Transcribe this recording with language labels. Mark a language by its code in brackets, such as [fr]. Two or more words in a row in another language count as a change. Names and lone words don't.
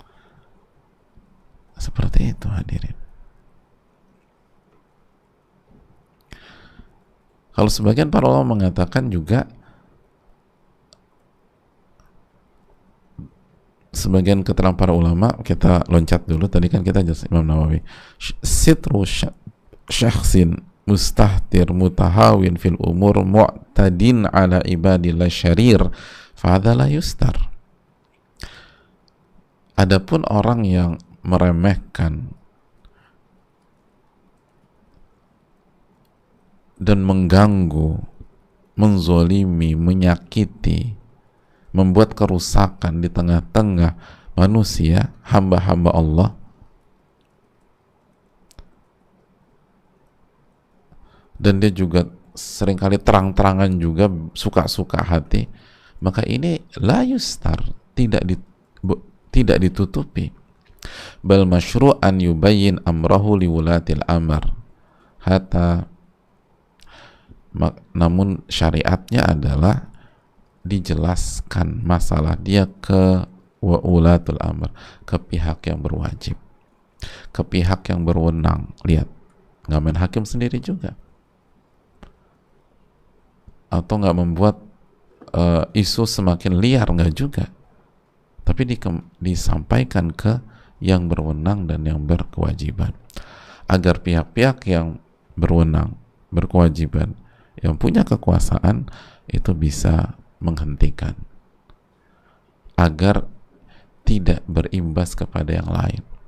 [id] Seperti itu hadirin. Kalau sebagian para ulama mengatakan juga, sebagian keterangan para ulama, kita loncat dulu, tadi kan kita jelas Imam Nawawi, [ar] ستر شخص مستهتر متهاون في الأمور معتد على عباد الله شرير فهذا لا يستر. [id] Adapun orang yang meremehkan dan mengganggu, menzolimi, menyakiti, membuat kerusakan di tengah-tengah manusia, hamba-hamba Allah, dan dia juga seringkali terang-terangan juga suka-suka hati, maka ini [ar] لا يستر, [id] tidak ditutupi. [ar] بل مشروعا يبين أمره لولاة الأمر حتى, [id] namun syariatnya adalah dijelaskan masalah dia ke [ar] ولاة الأمر, [id] ke pihak yang berwajib, ke pihak yang berwenang. Lihat, nggak main hakim sendiri juga, atau nggak membuat isu semakin liar, nggak juga, tapi disampaikan ke yang berwenang dan yang berkewajiban, agar pihak-pihak yang berwenang, berkewajiban, yang punya kekuasaan itu bisa menghentikan, agar tidak berimbas kepada yang lain.